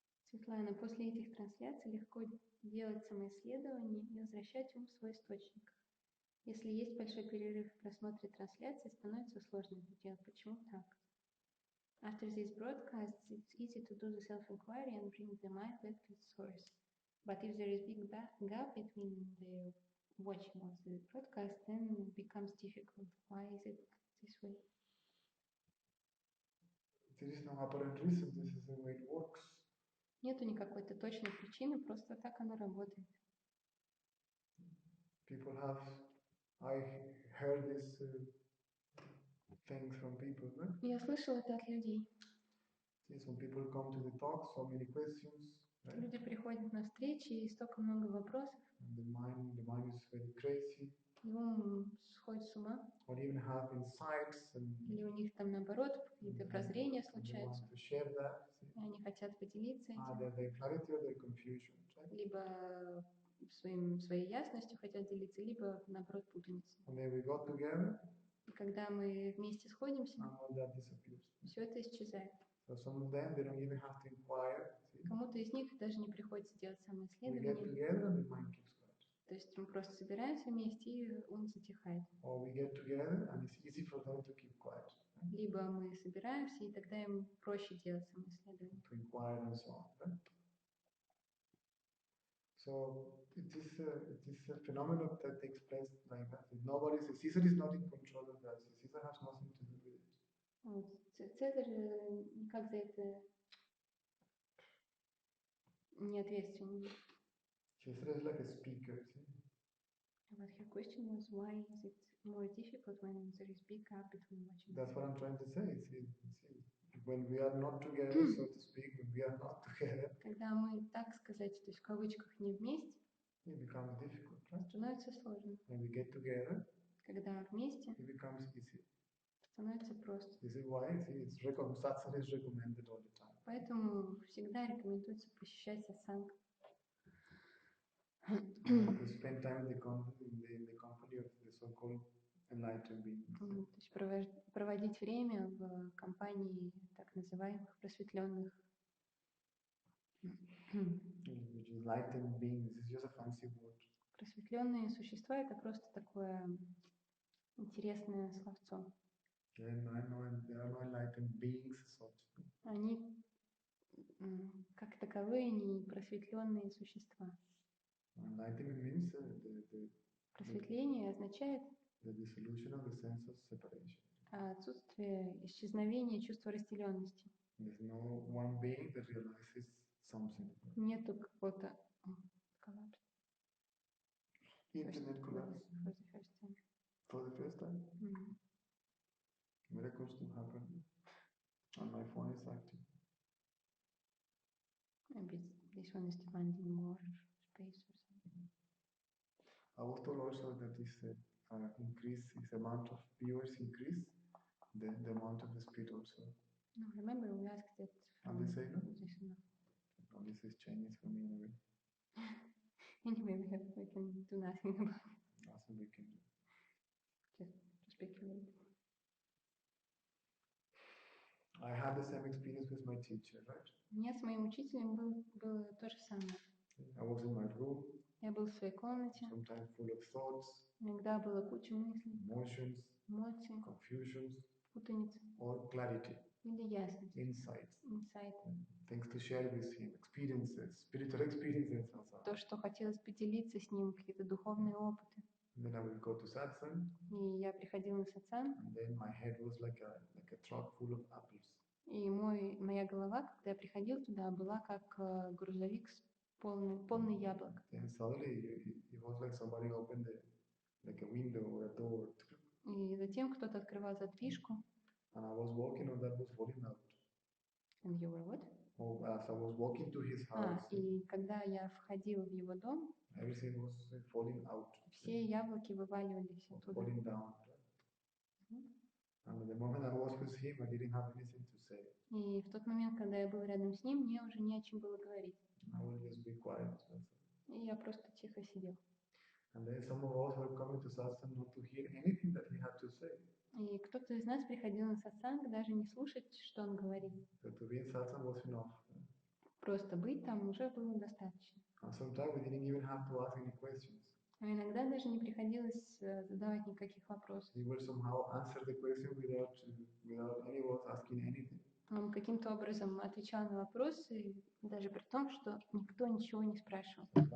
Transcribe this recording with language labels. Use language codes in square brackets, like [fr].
[ru] Светлана, после этих трансляций легко делать самоисследование и возвращать ум в свой источник. Если есть большой перерыв в просмотре трансляции, становится сложно это делать. Почему так? [en] After these broadcasts, it's easy to do the self-inquiry and bring the mind back to its source. But if there is big gap between the watching of the broadcast, then it becomes difficult. Why is it this way? There is no apparent reason. This is the way it works. [ru] Нету никакой-то точной причины, просто так оно работает. [en] People have, I heard this things from people, right? [ru] Я слышала это от людей. [en] See, some people come to the talk, so many questions. Right? [ru] Люди приходят на встречи, и столько много вопросов. [en] And the mind is very crazy. [ru] И ум сходит с ума. [en] Or even have insights. [ru] Или у них там наоборот какие-то прозрения случаются. [en] To share that. [ru] И они хотят поделиться этим. [en] Their clarity or their confusion. Right? [ru] Либо своей ясностью хотят делиться, либо наоборот путаницей. [en] And then we got together. [ru] И когда мы вместе сходимся, [en] all that disappears. [ru] Все это исчезает. [en] So some of them, they don't even have to inquire. [ru] Кому-то из них даже не приходится делать [en] We get [ru] самоисследование. [en] together and the mind keeps quiet. [ru] То есть мы просто собираемся вместе, и ум затихает. [en] Or we get together and it's easy for them to keep quiet. [ru] Либо мы собираемся, и тогда им проще делать самоисследование. [en] To inquire and so on. Right? So it is a phenomenon that takes place like that. Caesar is not in control of that. Caesar has nothing to do with it. [ru] Вот. Цезарь никак за это не ответственен. [en] Caesar is like a speaker. See? But her question was, why is it more difficult when there is big gap between watching? That's what I'm trying to say. See, when we are not together, so to speak, when we are not together. [ru] Когда мы, так сказать, то есть в кавычках не вместе, [en] it becomes difficult, right? [ru] становится сложно. [en] When we get together, [ru] Когда вместе, [en] it becomes easy. [ru] становится просто. [en] This is why satsang is recommended all the time. [ru] Поэтому всегда рекомендуется посещать сатсанг. [en] To spend time in the company of the so-called enlightened beings. [ru] То есть проводить время в компании так называемых просветленных. [en] Which is enlightened beings is just a fancy word. [ru] Просветленные существа — это просто такое интересное словцо. [en] There are no enlightened beings as such. [ru] Они как таковые не просветленные существа. [en] Enlightenment means [ru] Просветление означает [en] the dissolution of the sense of separation. [ru] отсутствие исчезновения чувства разделенности. [en] There's no one being that realizes something. [ru] Нету какого-то коллапса. [en] Internet collapse. For the first time. Miracles can happen. And my phone is active. Maybe this one is demanding more space or something. I was told also that this increase, this amount of viewers increase, the amount of the speed also. No, remember we asked it from And they say no? this enough. Oh, this is Chinese for me anyway. Anyway, we can do nothing about it. Nothing we can do. Just to speculate. I had the same experience with my teacher, right? [ru] У меня с моим учителем было то же самое. [en] I was in my room. [ru] Я был в своей комнате. [en] Sometimes full of thoughts. [ru] Иногда было куча мыслей. [en] Emotions. [ru] Эмоций. [en] Confusions. [ru] Путаница. [en] Or clarity. [ru] Или ясность. [en] Insights. Insight. Things to share with him. Experiences. Spiritual experiences. [ru] То, что хотелось поделиться с ним, какие-то духовные опыты. [en] Then I would go to satsang. [ru] И я приходила на сатсанг. [en] And then my head was like a truck full of apples. [ru] И моя голова, когда я приходил туда, была как грузовик с полный яблок. [en] Then suddenly it was like somebody opened like a window or a door. [ru] И затем кто-то открывал задвижку. [en] And I was walking on that was falling out. And you were what? Oh, as I was walking to his house. [ru] И когда я входила в его дом, [en] everything was falling out. [ru] Все яблоки вываливались оттуда. [en] Falling down. And at the moment I was with him, I didn't have anything to say. [ru] И в тот момент, когда я был рядом с ним, мне уже не о чем было говорить. [en] I would just be quiet. [ru] И я просто тихо сидел. [en] And then some of us were coming to satsang not to hear anything that he had to say. [ru] И кто-то из нас приходил на сатсанг, даже не слушать, что он говорит. [en] So to be in satsang was enough. [ru] Просто быть там уже было достаточно. [en] And sometimes we didn't even have to ask any questions. [ru] А иногда даже не приходилось задавать никаких вопросов. [en] We will somehow answer the question without anyone asking anything. [ru] Он каким-то образом отвечал на вопросы, даже при том, что никто ничего не спрашивал.